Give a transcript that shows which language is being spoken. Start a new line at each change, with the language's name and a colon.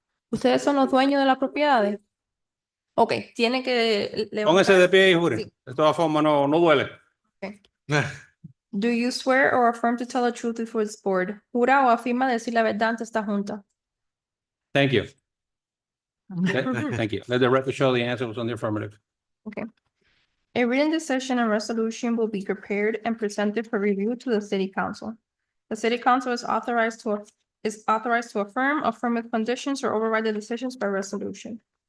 Spanish: ¿Ustedes son los dueños de las propiedades? Ok, tiene que Pónganse de pie y juren. Sí. De todas formas, no duele.
English: Do you swear or affirm to tell the truth before this board?
Spanish: ¿Jura o afirma decir la verdad ante esta junta?
English: Thank you. Thank you. Let the record show the answer was on the affirmative. Okay. A written decision and resolution will be prepared and presented for review to the city council. The city council is authorized to affirm affirmative conditions or override the decisions by resolution.